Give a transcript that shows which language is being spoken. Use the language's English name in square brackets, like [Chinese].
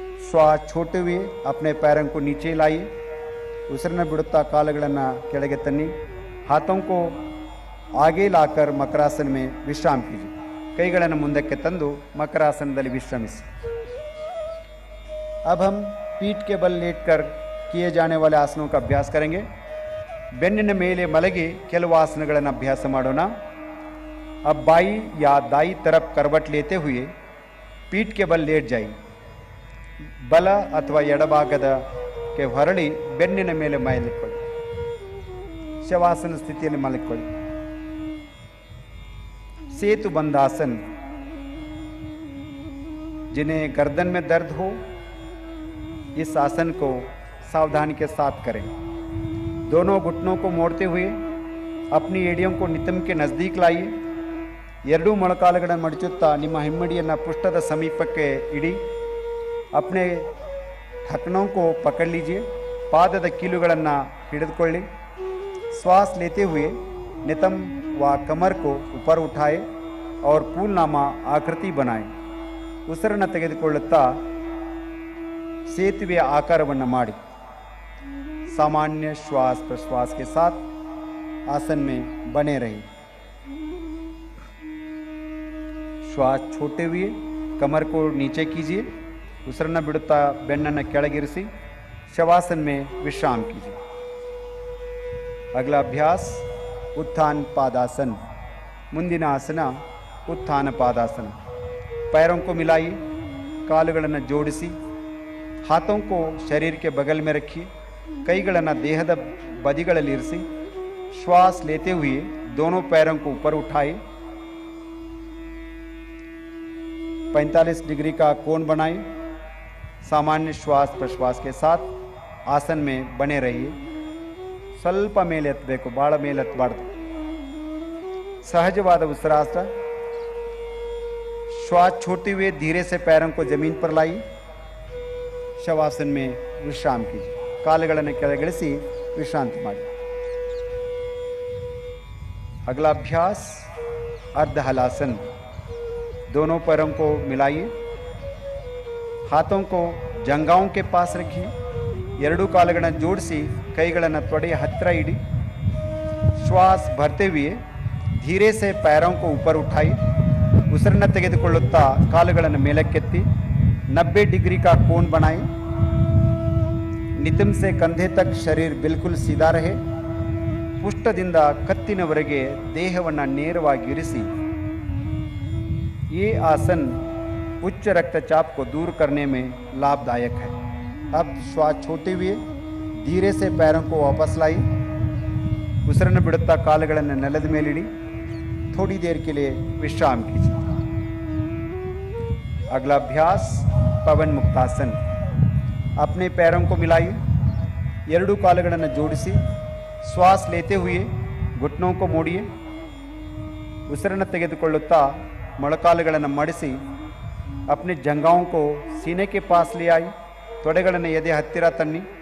[Hindi] श्वास छोड़ते हुए अपने पैरों को नीचे लाइए. [Kannada] ಉಸಿರನ್ನು ಬಿಡುತ್ತಾ ಕಾಲುಗಳನ್ನು ಕೆಳಗೆ ತನ್ನಿ. [Hindi] हाथों को आगे लाकर मकरासन में विश्राम कीजिए. [Kannada] ಕೈಗಳನ್ನು ಮುಂದಕ್ಕೆ ತಂದು ಮಕರಾಸನದಲ್ಲಿ ವಿಶ್ರಮಿಸಿ. [Hindi] अब हम पीठ के बल लेटकर किए जाने वाले आसनों का अभ्यास करेंगे. [Kannada] ಬೆನ್ನಿನ ಮೇಲೆ ಮಲಗಿ ಕೆಲವು ಆಸನಗಳನ್ನು ಅಭ್ಯಾಸ ಮಾಡೋಣ. [Hindi] अब बाई या दाई तरफ करवट लेते हुए पीठ के बल लेट जाइए. [Kannada] ಬಲ ಅಥವಾ ಎಡಭಾಗದಕ್ಕೆ ಹೊರಳಿ ಬೆನ್ನಿನ ಮೇಲೆ ಮಲಗಿಕೊಳ್ಳಿ. ಶವಾಸನ ಸ್ಥಿತಿಯಲ್ಲಿ ಮಲಗಿಕೊಳ್ಳಿ. [Hindi] सेतु बंधासन. जिन्हें गर्दन में दर्द हो इस आसन को सावधानी के साथ करें. दोनों घुटनों को मोड़ते हुए अपनी एड़ियों को नितंब के नज़दीक लाइए. [Kannada] ಎರಡೂ ಮೊಳಕಾಲುಗಳನ್ನು ಮಡಚುತ್ತಾ ನಿಮ್ಮ ಹಿಮ್ಮಡಿಯನ್ನು ಪೃಷ್ಠದ ಸಮೀಪಕ್ಕೆ ಇಡಿ. [Hindi] अपने ढकनों को पकड़ लीजिए. [Kannada] ಪಾದದ ಕೀಲುಗಳನ್ನು ಹಿಡಿದುಕೊಳ್ಳಿ. [Hindi] श्वास लेते हुए नितंब व कमर को ऊपर उठाए और फूलनामा आकृति बनाएं. [Kannada] ಉಸಿರನ್ನು ತೆಗೆದುಕೊಳ್ಳುತ್ತಾ ಸೇತುವೆಯ ಆಕಾರವನ್ನು ಮಾಡಿ. [Hindi] सामान्य श्वास प्रश्वास के साथ आसन में बने रहिए. श्वास छोड़ते हुए कमर को नीचे कीजिए. [Kannada] ಉಸಿರನ್ನು ಬಿಡುತ್ತಾ ಬೆನ್ನನ್ನು ಕೆಳಗಿರಿಸಿ ಶವಾसन [Hindi] में विश्राम कीजिए. अगला अभ्यास उत्थान पादासन. [Kannada] ಮುಂದಿನ ಆಸನ उत्थान पादासन. [Hindi] पैरों को मिलाइए. [Kannada] ಕಾಲುಗಳನ್ನು ಜೋಡಿಸಿ. [Hindi] हाथों को शरीर के बगल में रखिए. [Kannada] ಕೈಗಳನ್ನು ದೇಹದ ಬದಿಗಳಲ್ಲಿ ಇರಿಸಿ. [Hindi] श्वास लेते हुए दोनों पैरों को ऊपर उठाए. 45 डिग्री का कोण बनाएं. सामान्य श्वास प्रश्वास के साथ आसन में बने रहिए. [Kannada] ಸ್ವಲ್ಪ ಮೇಲೆ ಎತ್ತಬೇಕು, ಭಾಳ ಮೇಲೆ ಎತ್ತಬಾರ್ದು. सहजवाद ಉಸಿರಾಟ. [Hindi] श्वास छोड़ते हुए धीरे से पैरों को जमीन पर लाइए. शवासन में विश्राम कीजिए. [Kannada] ಕಾಲುಗಳನ್ನು ಕೆಳಗಿಳಿಸಿ ವಿಶ್ರಾಂತಿ ಮಾಡಿ. [Hindi] अगला अभ्यास अर्ध हलासन. दोनों पैरों को मिलाइए. हाथों को जंघाओं के पास रखिए. [Kannada] ಎರಡೂ ಕಾಲುಗಳನ್ನು ಜೋಡಿಸಿ ಕೈಗಳನ್ನು ತೊಡೆಯ ಹತ್ತಿರ ಇಡಿ. [Hindi] श्वास भरते हुए धीरे से पैरों को ऊपर उठाई. [Kannada] ಉಸಿರನ್ನು ತೆಗೆದುಕೊಳ್ಳುತ್ತಾ ಕಾಲುಗಳನ್ನು ಮೇಲಕ್ಕೆತ್ತಿ [Hindi] 90 डिग्री का कोण बनाएं. नितंब से कंधे तक शरीर बिल्कुल सीधा रहे. [Kannada] ಪುಷ್ಟದಿಂದ ಕತ್ತಿನವರೆಗೆ ದೇಹವನ್ನು ನೇರವಾಗಿ ಇರಿಸಿ. [Hindi] ये आसन उच्च रक्तचाप को दूर करने में लाभदायक है. अब श्वास छोड़ते हुए धीरे से पैरों को वापस लाई. [Kannada] ಉಸಿರನ್ನು ಬಿಡುತ್ತಾ ಕಾಲುಗಳನ್ನು ನೆಲದ ಮೇಲಿಡಿ. [Hindi] थोड़ी देर के लिए विश्राम कीजिए. अगला अभ्यास पवन मुक्तासन. अपने पैरों को मिलाइए. [Kannada] ಎರಡೂ ಕಾಲುಗಳನ್ನು ಜೋಡಿಸಿ [Hindi] श्वास लेते हुए घुटनों को मोड़िए [Kannada] ಉಸಿರನ್ನು ತೆಗೆದುಕೊಳ್ಳುತ್ತಾ ಮೊಳಕಾಲುಗಳನ್ನು ಮಡಿಸಿ [Hindi] अपने जंघाओं को सीने के पास ले आई [Kannada] ತೊಡೆಗಳನ್ನು ಎದೆ ಹತ್ತಿರ ತನ್ನಿ